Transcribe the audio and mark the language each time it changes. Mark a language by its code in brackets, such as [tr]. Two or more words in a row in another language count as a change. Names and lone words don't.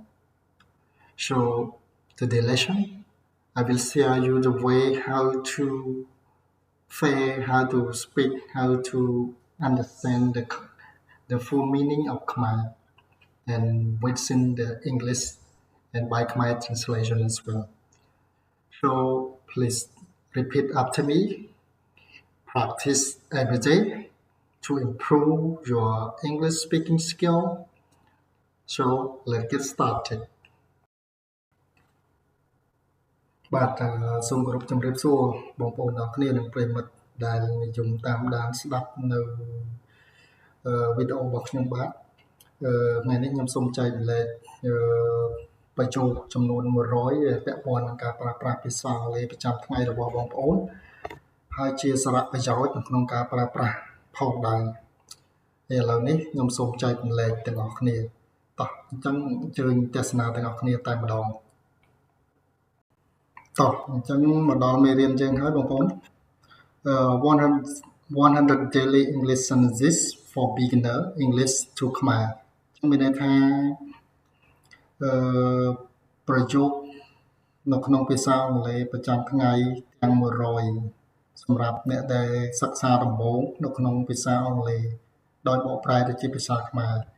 [en] So today's lesson, I will share you the way how to say, how to speak, how to understand the full meaning of Khmer and within the English and by Khmer translation as well. So please repeat after me. Practice every day to improve your English speaking skill. So let's get started. [km] បាទសូមគោរពជំរាបសួរបងប្អូនទាំងគ្នានិងប្រិយមិត្តដែលនិយមតាមដានស្ដា ប់នៅវីដេអូរបស់ខ្ញុំបាទថ្ងៃនេះខ្ញុំសូមចែករំលែកបញ្ចូលចំនួន100ពាក់ព័ន្ធនឹងការប្រើប្រាស់ភាសាអង់គ្លេសប្រចាំថ្ងៃរបស់បងប្អូនហើយជាសារៈប្រយោជន៍នៅក្នុងការប្រើប្រាស់ផងដែរឥឡូវនេះខ្ញុំសូមចែករំលែកទាំងអស់គ្នាតោះអញ្ចឹងអញ្ជើញទស្សនាទាំងអស់គ្នាតែម្ដង តោះអញ្ចឹងមកដល់មេរៀនយើងហើយបងប្អូន100 [en] daily English sentences for beginner English to Khmer [km] អញ្ចឹងមានន័យថាប្រយោគនៅក្នុងភាសាអង់គ្លេសប្រចាំថ្ងៃទាំង100សម្រាប់អ្នកដែលសិក្សាដំបូងនៅក្នុងភាសាអង់គ្លេសដោយបកប្រែទៅជាភាសាខ្មែរ